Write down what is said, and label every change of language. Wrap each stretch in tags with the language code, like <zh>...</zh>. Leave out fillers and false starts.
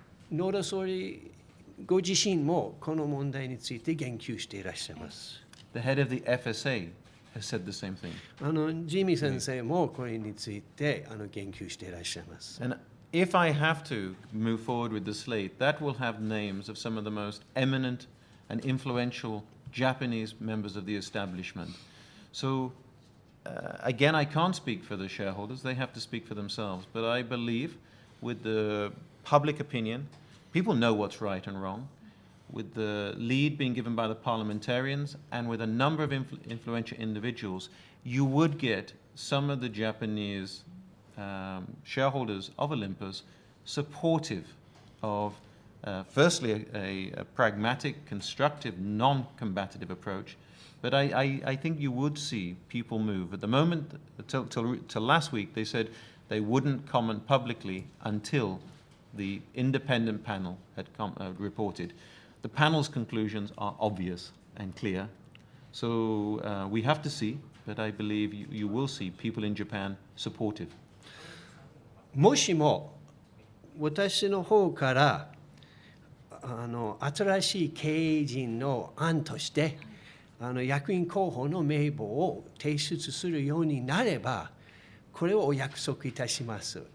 <ja>野田総理ご自身もこの問題について言及していらっしゃいます。</ja> <en>The head of the FSA has said the same thing.</en> <ja>ジミー先生もこれについて言及していらっしゃいます。</ja> <en>And if I have to move forward with the slate, that will have names of some of the most eminent and influential Japanese members of the establishment. So, again, I can't speak for the shareholders. They have to speak for themselves. But I believe with the public opinion, people know what's right and wrong. With the lead being given by the parliamentarians and with a number of influential individuals, you would get some of the Japanese shareholders of Olympus supportive of, firstly, a pragmatic, constructive, non-combative approach. But I think you would see people move. At the moment, till last week, they said they wouldn't comment publicly until the independent panel had reported. The panel's conclusions are obvious and clear. So we have to see. but I believe you will see people in Japan supportive.</en> <ja>もしも私の方から新しい経営陣の案として役員候補の名簿を提出するようになれば、これをお約束いたします。</ja>